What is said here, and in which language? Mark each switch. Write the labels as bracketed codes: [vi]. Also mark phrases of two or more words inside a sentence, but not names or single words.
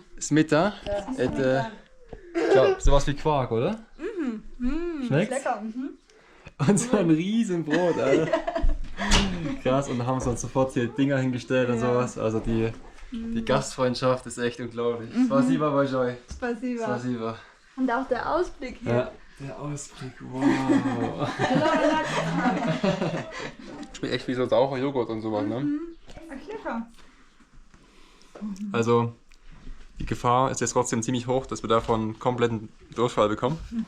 [de] Smita. Ich glaube, sowas wie Quark, oder? Schmeckt's? Lecker. Und so ein riesen Brot, Alter. Krass, und haben uns sofort hier Dinger hingestellt und sowas. Also die Gastfreundschaft ist echt unglaublich. [ru] Спасибо большое. [de] Spasiba. Spasibo. Und auch der Ausblick hier. Ja, der Ausblick, wow. Schmeckt echt wie so saurer Joghurt und sowas, ne? Ach, lecker. Also die Gefahr ist jetzt trotzdem ziemlich hoch, dass wir davon kompletten Durchfall bekommen.